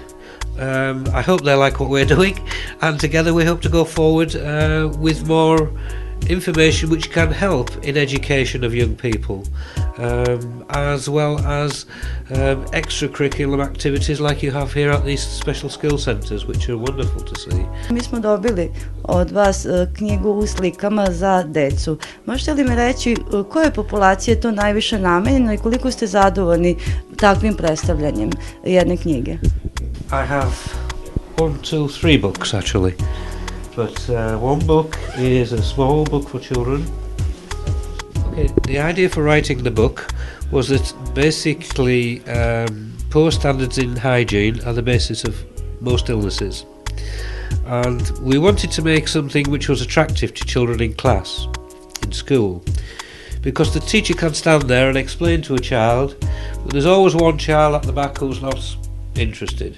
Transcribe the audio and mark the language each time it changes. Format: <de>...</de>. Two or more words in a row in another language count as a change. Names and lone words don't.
<en>I hope they like what we're doing, and together we hope to go forward with more information which can help in education of young people, as well as extracurricular activities like you have here at these special skill centres, which are wonderful to see.</en> <sr>Mi smo dobili od vas knjigu u slikama za decu. Možete li mi reći koje populacije je to najviše namenjeno i koliko ste zadovoljni takvim predstavljanjem jedne knjige?</sr> <en>I have 1, 2, 3 books actually. But one book is a small book for children. Okay, the idea for writing the book was that basically poor standards in hygiene are the basis of most illnesses, and we wanted to make something which was attractive to children in class, in school, because the teacher can stand there and explain to a child, but there's always one child at the back who's not interested.</en>